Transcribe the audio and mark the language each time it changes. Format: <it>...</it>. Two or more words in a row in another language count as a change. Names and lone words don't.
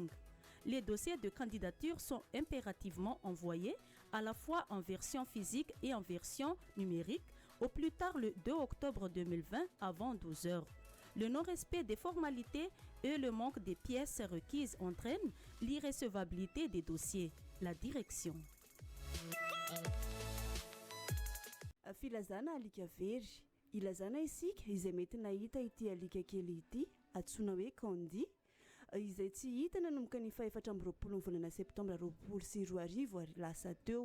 <fr>Les dossiers de candidature sont impérativement envoyés à la fois en version physique et en version numérique au plus tard le 2 octobre 2020 avant 12 heures. Le non-respect des formalités et le manque des pièces requises entraînent l'irrecevabilité des dossiers. La direction.</fr> <mg>Filazana alika very ilazana isika izay mety nahita ity alika kely ity antsoina hoe kandi izay tsy hita nanomboka ny 24 volana septambra 2020 ary lasa teo.</mg>